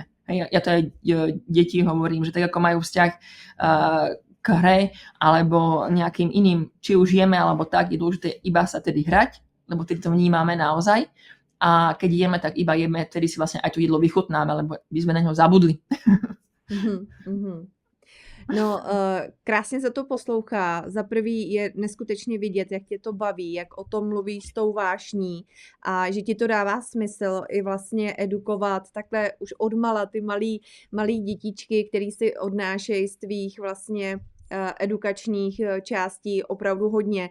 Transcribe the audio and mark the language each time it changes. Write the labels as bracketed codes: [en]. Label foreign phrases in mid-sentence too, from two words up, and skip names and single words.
[sk] Ja to aj deti hovorím, že tak ako majú vzťah k hre alebo nejakým iným, či už jeme alebo tak, je dôležité iba sa tedy hrať, lebo tedy to vnímame naozaj. A keď jeme, tak iba jeme, tedy si vlastne aj to jedlo vychutnáme, lebo by sme na ňo zabudli. [cs] No, krásně se to poslouchá. Za prvý je neskutečně vidět, jak tě to baví, jak o tom mluvíš s tou vášní a že ti to dává smysl i vlastně edukovat takhle už odmala ty malý dětičky, který si odnášejí z tvých vlastně edukačních částí opravdu hodně.